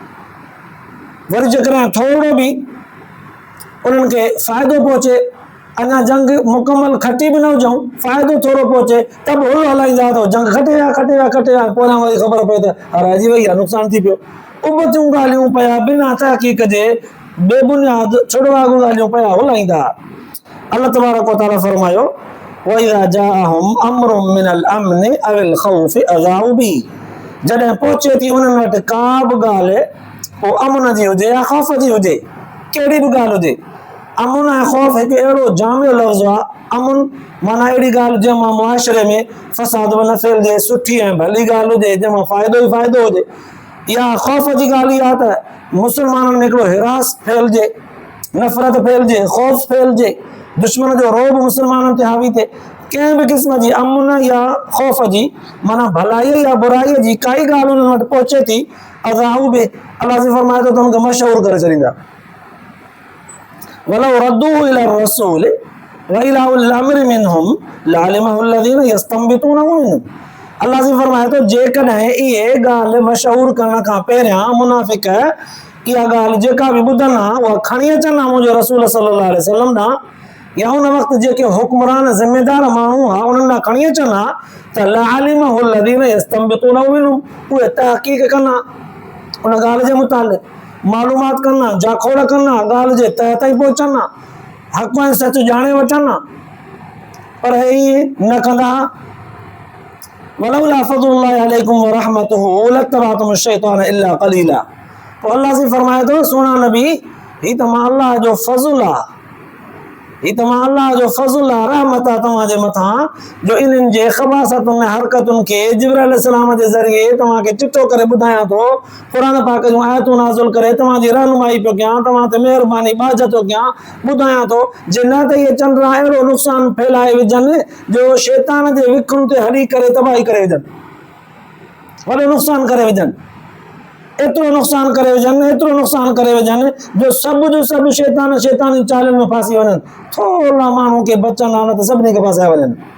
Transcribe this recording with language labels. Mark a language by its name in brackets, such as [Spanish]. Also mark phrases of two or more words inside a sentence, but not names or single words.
[Sindhi] वरी जेकॾहिं थोरो बि उन्हनि खे फ़ाइदो पहुचे, अञा जंग मुकमल खटी बि न हुजऊं, फ़ाइदो थोरो पहुचे त बि हुल हलाईंदा त जंग खटे विया, पोयां वरी ख़बर पए त हाराइजी वई आहे, नुक़सानु थी पियो। उबतियूं ॻाल्हियूं पिया बिना तहक़ीक़ जे बेबुनियाद छुड़वागू ॻाल्हियूं पिया हुलाईंदा। अल्लाह [Arabic] تبارك وتعالى [Sindhi] फरमायो [Arabic] وإذا جاءهم أمر من الأمن أو الخوف أذاعوا به, [Sindhi] जॾहिं पहुचे थी उन्हनि वटि का बि ॻाल्हि पोइ अमन जी हुजे या ख़ौफ़ जी हुजे, कहिड़ी बि ॻाल्हि हुजे, अमुन ऐं ख़ौफ़ हिकु अहिड़ो जामियो लफ़्ज़ आहे। अमुन माना अहिड़ी ॻाल्हि जंहिंमां मुआशिरे में फ़साद बि न फैलिजे, सुठी ऐं भली ॻाल्हि हुजे जंहिंमां फ़ाइदो ई फ़ाइदो हुजे। या ख़ौफ़ जी ॻाल्हि इहा त मुस्लमाननि में हिकिड़ो हिरास फैलिजे, नफ़रत फैलिजे, ख़ौफ़ फैलिजे, दुश्मन जो रोब मुस्लमाननि ते हावी थिए। कंहिं बि क़िस्म जी अमुन या ख़ौफ़ जी माना भलाई या बुराईअ जी काई ॻाल्हि उन्हनि वटि पहुचे थी, [Arabic] أذاعوا به [Sindhi] अलाह जी फरमाए थो त हुनखे मशहूरु करे छॾींदा। [Arabic] ولو ردوه إلى الرسول وإلى أولي الأمر منهم لعلمه الذين يستنبطونه منهم. [Sindhi] अलाह जी फरमाए थो जेकॾहिं इहे ॻाल्हि मशहूरु करण खां पहिरियां मुनाफ़िक इहा ॻाल्हि जेका बि ॿुधनि हा उहा खणी अचनि हा मुंहिंजो रसूल [Arabic] صلى الله عليه وسلم [Sindhi] ॾांहुं, या उन वक़्तु जेके हुक्मरान ज़िम्मेदार माण्हू हा उन्हनि ॾांहुं खणी अचनि हा त [Arabic] لعلمه الذين يستنبطونه منهم, [Sindhi] उहे तहक़ीक़ कंदा उन ॻाल्हि जे मुतालिक़, मालूमात कंदा, जाखोड़ कंदा, ॻाल्हि जे तह ताईं पहुचंदा, हक़ ऐं सच ॼाणे वठंदा। पर इहे न कंदा। [Arabic] ولولا فضل الله عليكم ورحمته لاتبعتم الشيطان إلا قليلا. [Sindhi] तो अल्लाह से फरमाए थो सुहिणा नबी, ही त मां अल्लाह जो फज़ुल आहे, ही त मां अल्लाह जो फज़ुल आहे, रहमत आहे तव्हांजे मथां, जो इन्हनि जे ख़बासतुनि ऐं हरकतुनि खे जिब्रील अलैहिस्सलाम जे ज़रिए तव्हांखे चिठो करे ॿुधायां थो, क़ुरान पाक जूं आयतूं नाज़िल करे तव्हांजी रहनुमाई पियो कयां, तव्हां ते महिरबानी बाज थो कयां, ॿुधायां थो जे न त इहे चंड अहिड़ो नुक़सान फैलाए विझनि जो शैतान जे विखुनि ते हली करे तबाही करे विझनि, वॾो नुक़सान करे विझनि, एतिरो नुक़सान करे विझनि, एतिरो नुक़सान करे विझनि जो सभु शैतान शैतानी चालुनि में फासी वञनि, थोरा माण्हू खे बचनि हा न त सभिनी खे फासाए वञनि।